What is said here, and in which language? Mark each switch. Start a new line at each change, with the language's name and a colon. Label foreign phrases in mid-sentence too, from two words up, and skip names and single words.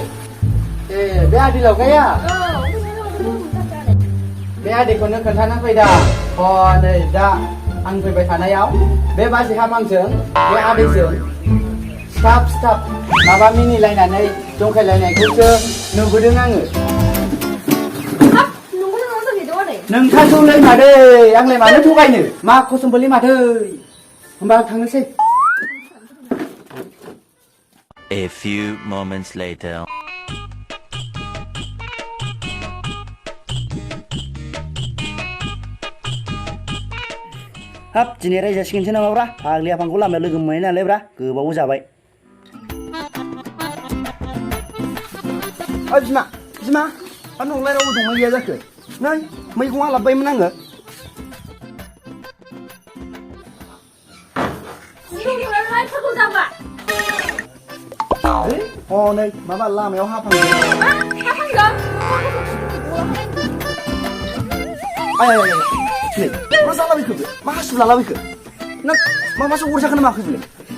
Bodo: ए बे आदै लावगाया बे आदैखौनो खोन्थाना फैदा नै दा आं फैबाय थानायाव बे बाजै हामांजों बे आदैजों सिथाब माबा मिनिलायनानै जंखायलायनायखौसो नुबोदों आङो नोंथांखौलै मादै आंलाय मानो थगायनो मा खसमबोलै मादै होमबा आं थांनोसै
English: A few moments later.
Bodo: हाब दिनै रायजासिगोनसो नामाब्रा फाग्लि आफांखौ लामायाव लोगो मोननाय नालायब्रा गोबाव जाबाय ओइ बिमा नोंलाय रावबो दंना गैया जाखो नै मैगङा लाबोबायमोन आङो नै माबा लामायाव हाफांदों नै मा जालाबायखो बे मा हासु लालाबायखो नों माबासो अरजाखो ना माखो बेलाय